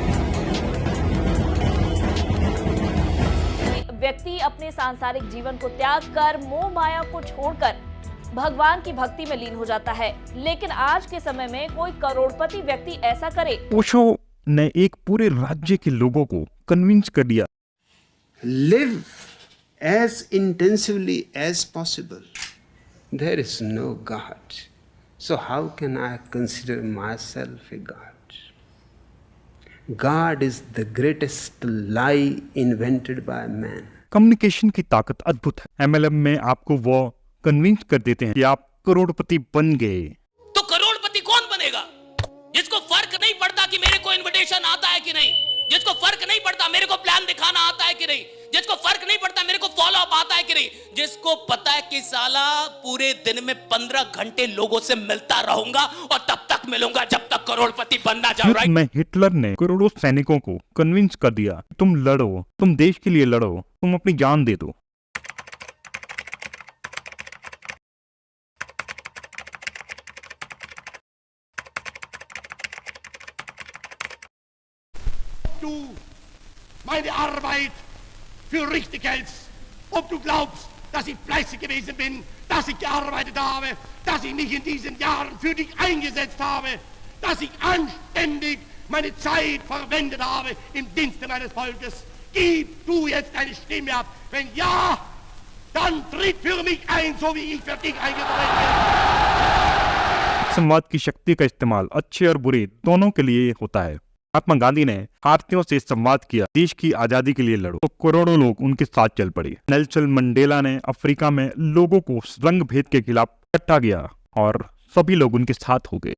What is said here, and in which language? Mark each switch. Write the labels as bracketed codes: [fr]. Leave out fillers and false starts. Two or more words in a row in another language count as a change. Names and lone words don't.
[hi] व्यक्ति अपने सांसारिक जीवन को त्याग कर मोह माया को छोड़कर भगवान की भक्ति में लीन हो जाता है, लेकिन आज के समय में कोई करोड़पति व्यक्ति ऐसा करे। ओशो ने एक पूरे राज्य के लोगों को कन्विंस कर दिया। [en] Live as intensively as possible. There is no God. So how can I consider myself a God? God is the greatest lie invented by man. [hi] कम्युनिकेशन की ताकत अद्भुत है। MLM में आपको वो कन्विंस कर देते हैं कि आप करोड़पति बन गए। तो करोड़पति कौन बनेगा? जिसको फर्क नहीं पड़ता कि मेरे को इनविटेशन आता है कि नहीं, जिसको फर्क नहीं पड़ता मेरे को प्लान दिखाना आता है कि नहीं, जिसको फर्क नहीं पड़ता मेरे को [en] follow up [hi] आता है कि नहीं, जिसको पता है कि साला पूरे दिन में 15 घंटे लोगों से मिलता रहूंगा और तब तक मिलूंगा जब तक करोड़पति बनना चाहूं। राइट? में हिटलर ने करोड़ों सैनिकों को कन्विंस कर दिया, तुम लड़ो, तुम देश के लिए लड़ो, तुम अपनी जान दे दो। [de] Du meine Arbeit für richtig hältst, ob du glaubst, dass ich fleißig gewesen bin, dass ich gearbeitet habe, dass ich mich in diesen Jahren für dich eingesetzt habe, dass ich anständig meine Zeit verwendet habe im Dienste meines Volkes. Gib du jetzt deine Stimme ab. Wenn ja, dann tritt für mich ein, so wie ich für dich eingetreten bin. [hi] संवाद की शक्ति का इस्तेमाल अच्छे और बुरे दोनों के लिए होता है। महात्मा गांधी ने भारतीयों से संवाद किया, देश की आजादी के लिए लड़ो, तो करोड़ों लोग उनके साथ चल पड़े। नेल्सन मंडेला ने अफ्रीका में लोगों को रंग भेद के खिलाफ इकट्ठा किया और सभी लोग उनके साथ हो गए।